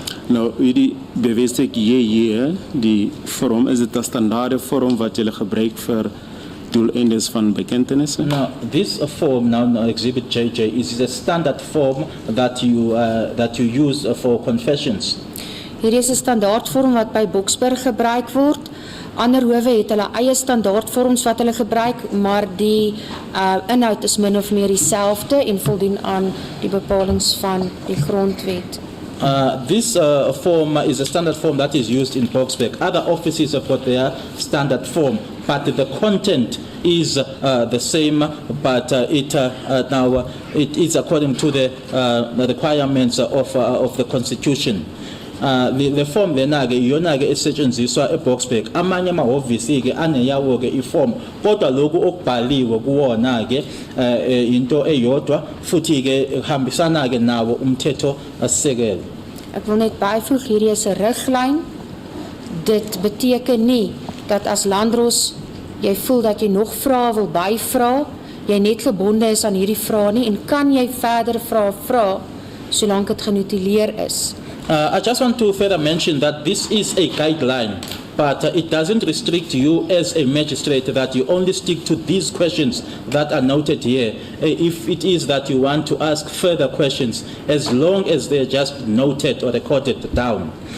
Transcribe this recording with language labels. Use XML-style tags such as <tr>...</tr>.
<af>Nou, hierdie bevestig hier, die vorm, is dit 'n standaarde vorm wat julle gebruik vir doeleindes van bekentenisse?</af> <en>Now, this form, now Exhibit JJ, is a standard form that you use for confessions.</en> <af>Hierdie is 'n standaardvorm wat by Boksburg gebruik word. Ander howe het hulle eie standaardvorms wat hulle gebruik, maar die inhoud is min of meer dieselfde en voldoen aan die bepalinge van die grondwet.</af> <en>This form is a standard form that is used in Boksburg. Other offices have got their standard form, but the content is the same, but now it is according to the requirements of the Constitution.</en> <zu>Le form lena ke iyona ke esetshenziswa eBoksburg. Amanye amahhovisi ke aneyawo ke iform, kodwa lokhu okubhaliwe kuwona ke into eyodwa futhi ke hambisana ke nawo umthetho asisekelo.</zu> <af>Ek wil net byvoeg, hierdie is 'n riglyn. Dit beteken nie dat as landros jy voel dat jy nog vrae wil byvra, jy net gebonde is aan hierdie vrae nie en kan jy verder vra solank dit genotuleer is.</af> <en>I just want to further mention that this is a guideline, but it doesn't restrict you as a magistrate that you only stick to these questions that are noted here. If it is that you want to ask further questions, as long as they're just noted or recorded down.</en>